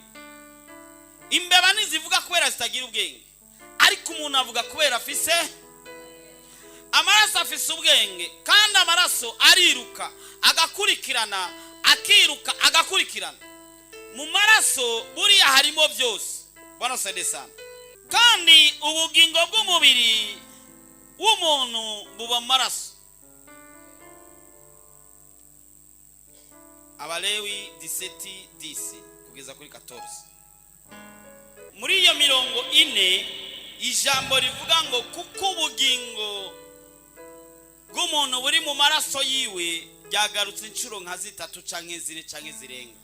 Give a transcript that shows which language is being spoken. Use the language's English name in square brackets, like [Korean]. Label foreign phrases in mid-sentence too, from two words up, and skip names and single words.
[Rundi] Imbeba nizivuga kubera zitagira ubwenge. Ariko umuntu avuga kubera afise amaraso, afise ubwenge. Kandi amaraso ariruka agakurikirana, akiruka agakurikirana. Mu maraso buriya harimo byose. [Swahili] Bwana sede sana. [Rundi] Kandi ubugingo bw'umubiri w'umuntu buba maraso. Abalewi 17:10 kugeza kuri 14. Muri iyo mirongo ine ijambo rivuga ngo kuko ubugingo bw'umuntu buri mu maraso yiwe ryagarutse inshuro nka 3 canke 4 canke zirenga.